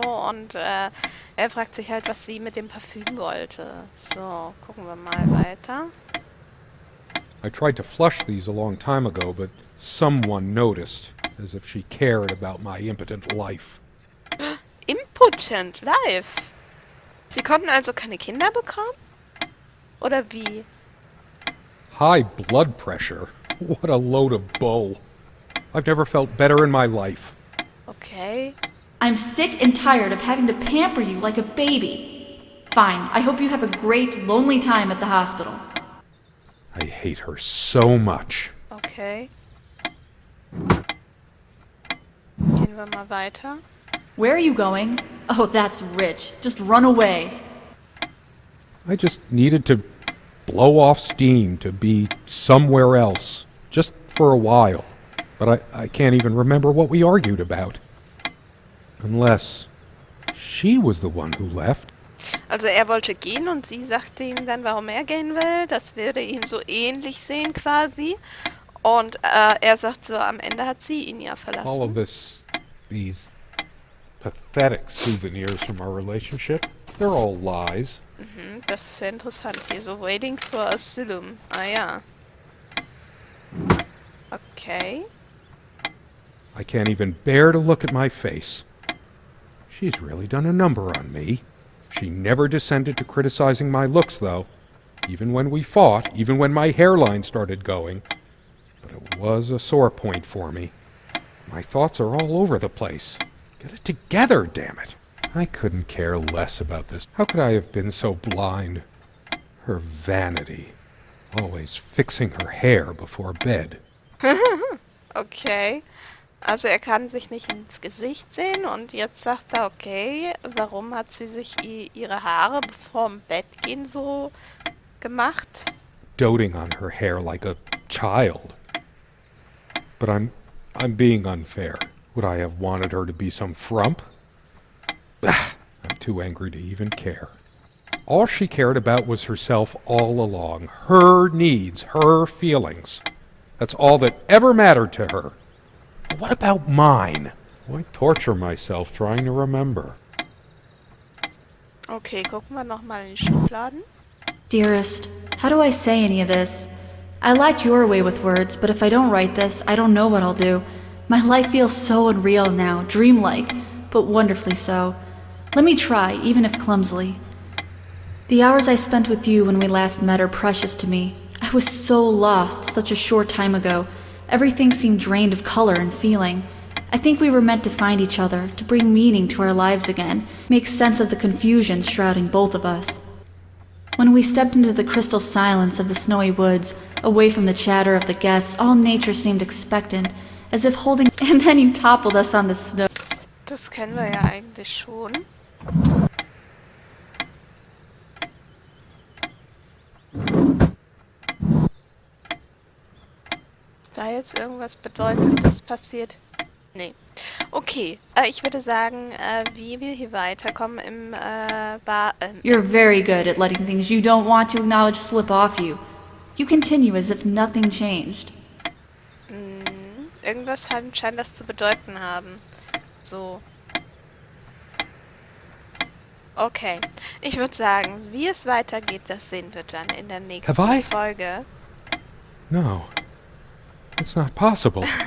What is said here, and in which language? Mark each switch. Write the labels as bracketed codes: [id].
[de] Und er fragt sich halt, was sie mit dem Parfüm wollte. So, gucken wir mal weiter. [en] I tried to flush these a long time ago, but someone noticed, as if she cared about my impotent life. Impotent life? [de] Sie konnten also keine Kinder bekommen? Oder wie? [en] High blood pressure? What a load of bull. I've never felt better in my life. Okay. I'm sick and tired of having to pamper you like a baby. Fine, I hope you have a great, lonely time at the hospital. I hate her so much. Okay. [de] Gehen wir mal weiter. [en] Where are you going? Oh, that's rich. Just run away. I just needed to blow off steam, to be somewhere else, just for a while. But I can't even remember what we argued about. Unless she was the one who left. [de] Also er wollte gehen und sie sagte ihm dann, warum er gehen will. Das würde ihn so ähnlich sehen quasi. Und er sagt so, am Ende hat sie ihn ja [en] All of [de] verlassen. [en] these pathetic souvenirs from our relationship, they're all lies. [de] Mhm, das ist ja interessant hier. [en] So, waiting for asylum. Ah ja. Okay. I can't even bear to look at my face. She's really done a number on me. She never descended to criticizing my looks, though. Even when we fought, even when my hairline started going. But it was a sore point for me. My thoughts are all over the place. Get it together, damn it. I couldn't care less about this. How could I have been so blind? Her vanity. Always fixing her hair before bed. Okay. [de] Also er kann sich nicht ins Gesicht sehen und jetzt sagt er, okay, warum hat sie sich ihre Haare vorm Bett gehen so gemacht? [en] Doting on her hair like a child. But I'm being unfair. Would I have wanted her to be some frump? I'm too angry to even care. All she cared about was herself all along. Her needs, her feelings. That's all that ever mattered to her. But what about mine? Why torture myself trying to remember? [de] Okay, gucken wir nochmal in die Schubladen. [en] Dearest, how do I say any of this? I like your way with words, but if I don't write this, I don't know what I'll do. My life feels so unreal now, dreamlike, but wonderfully so. Let me try, even if clumsily. The hours I spent with you when we last met are precious to me. I was so lost such a short time ago. Everything seemed drained of color and feeling. I think we were meant to find each other, to bring meaning to our lives again, make sense of the confusion shrouding both of us. When we stepped into the crystal silence of the snowy woods, away from the chatter of the guests, all nature seemed expectant, as if holding... And then you toppled us on the snow. [de] Das kennen wir ja eigentlich schon. Ist da jetzt irgendwas Bedeutendes passiert? Nee. Okay, ich würde sagen, wie wir hier weiterkommen im [en] You're very good at letting things you don't want to acknowledge slip off you. You continue as if nothing changed. [de] Irgendwas scheint das zu bedeuten haben. So. Okay. Ich würde sagen, wie es weitergeht, das sehen wir dann in der nächsten Folge. [en] No. It's not possible.